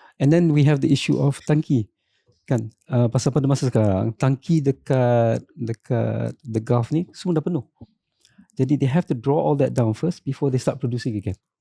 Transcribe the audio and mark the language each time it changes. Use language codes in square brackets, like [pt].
[en] And then we have the issue of tangki. [ms] Kan, pasal pada masa sekarang tangki dekat the Gulf ni semua dah penuh. [en] Jadi they have to draw all that down first before they start producing again.